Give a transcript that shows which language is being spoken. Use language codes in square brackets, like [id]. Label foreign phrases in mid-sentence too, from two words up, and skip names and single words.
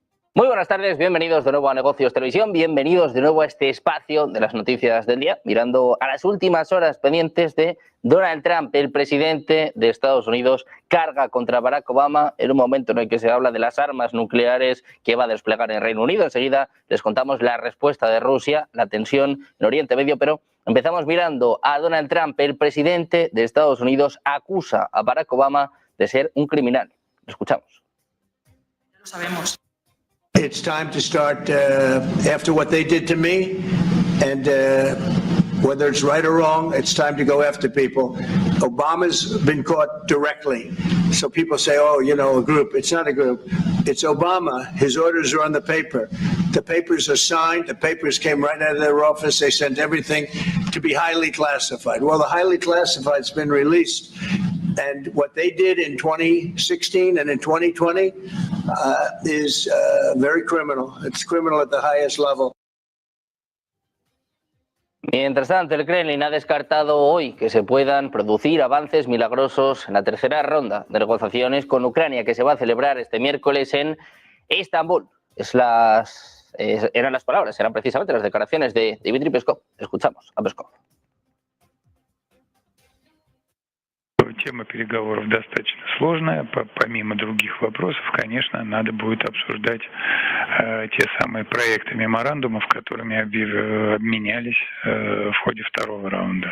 [es] Muy buenas tardes, bienvenidos de nuevo a Negocios Televisión, bienvenidos de nuevo a este espacio de las noticias del día, mirando a las últimas horas pendientes de Donald Trump, el presidente de Estados Unidos, carga contra Barack Obama en un momento en el que se habla de las armas nucleares que va a desplegar en Reino Unido. Enseguida les contamos la respuesta de Rusia, la tensión en Oriente Medio, pero empezamos mirando a Donald Trump, el presidente de Estados Unidos, acusa a Barack Obama de ser un criminal. Lo escuchamos. Lo sabemos. [en] It's time to start after what they did to me, and whether it's right or wrong, it's time to go after people. Obama's been caught directly. So people say, oh, you know, a group. It's not a group. It's Obama. His orders are on the paper. The papers are signed. The papers came right out of their office. They sent everything to be highly classified. Well, the highly classified's been released. And what they did in 2016 and in 2020 is very criminal. It's criminal at the highest level. [es] Mientras tanto, el Kremlin ha descartado hoy que se puedan producir avances milagrosos en la tercera ronda de negociaciones con Ucrania, que se va a celebrar este miércoles en Estambul. Eran las palabras, eran precisamente las declaraciones de Dmitry Peskov. Escuchamos a Peskov. [ru] Тема переговоров достаточно сложная. Помимо других вопросов, конечно, надо будет обсуждать те самые проекты меморандумов, которыми обменялись в ходе второго раунда.